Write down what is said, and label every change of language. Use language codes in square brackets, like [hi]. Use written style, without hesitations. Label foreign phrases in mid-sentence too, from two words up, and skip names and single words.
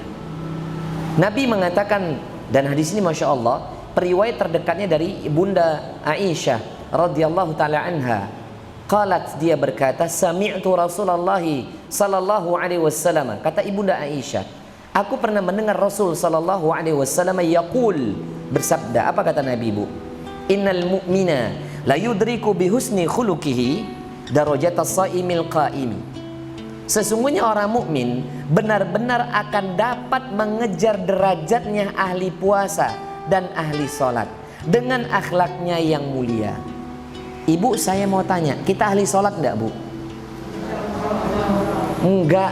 [id] Nabi mengatakan, dan hadis ini [ar] ما شاء الله, [id] periwayat terdekatnya dari Bunda Aisyah [ar] رضي الله تعالى عنها. Qalat, [id] dia berkata, [ar] سمعت رسول الله صلى الله عليه وسلم. [id] Kata Ibunda Aisyah, aku pernah mendengar Rasul [ar] صلى الله عليه وسلم يقول, [id] bersabda. Apa kata Nabi Bu? [ar] إن المؤمن ليدرك بحسن خلقه درجة الصائم القائم. [id] Sesungguhnya orang mukmin benar-benar akan dapat mengejar derajatnya ahli puasa dan ahli sholat dengan akhlaknya yang mulia. Ibu, saya mau tanya, kita ahli sholat enggak Bu? Enggak.